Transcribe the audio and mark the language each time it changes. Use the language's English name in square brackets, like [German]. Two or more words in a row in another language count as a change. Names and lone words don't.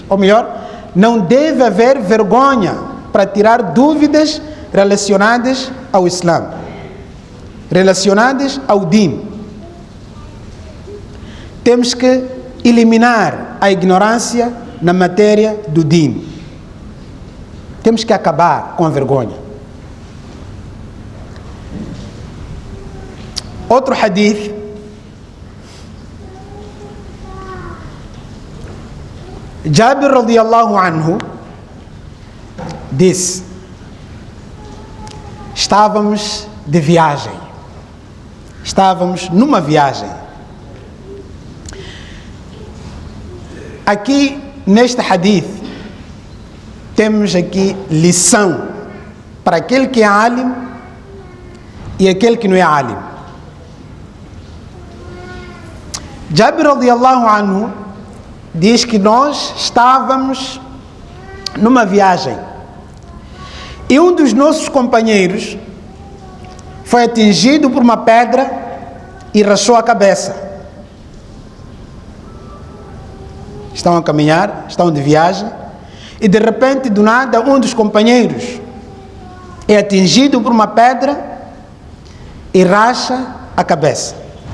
[Portuguese] Ou melhor, não deve haver vergonha para tirar dúvidas relacionadas ao Islã, relacionadas ao din. Temos que eliminar a ignorância na matéria do din. Temos que acabar com a vergonha. Outro hadith, Jabir [Arabic] رضي الله عنه [Portuguese] disse: estávamos de viagem, estávamos numa viagem. Aqui neste hadith temos aqui lição para aquele que é alim e aquele que não é alim. Jabir [Arabic] رضي الله عنه [Portuguese] diz que nós estávamos numa viagem e um dos nossos companheiros foi atingido por uma pedra e rachou a cabeça. Estão a caminhar, estão de viagem e de repente, do nada, um dos companheiros é atingido por uma pedra e racha a cabeça.